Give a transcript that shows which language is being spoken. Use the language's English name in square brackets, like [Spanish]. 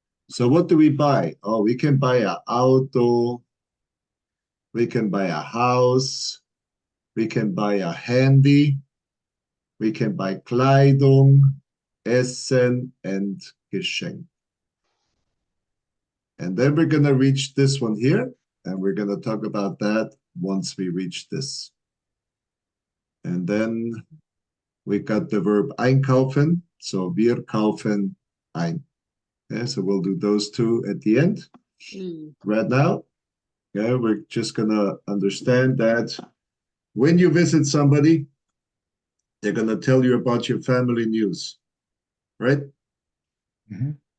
[English] So what do we buy? Oh, we can buy an auto, we can buy a house, we can buy a handy, we can buy Kleidung, Essen, and Geschenk. And then we're going to reach this one here, and we're going to talk about that once we reach this. And then we got the verb einkaufen, so [German] wir kaufen ein. [English] Yeah, so we'll do those two at the end. Right now, yeah, we're just going to understand that when you visit somebody, they're going to tell you about your family news, right? Mhm.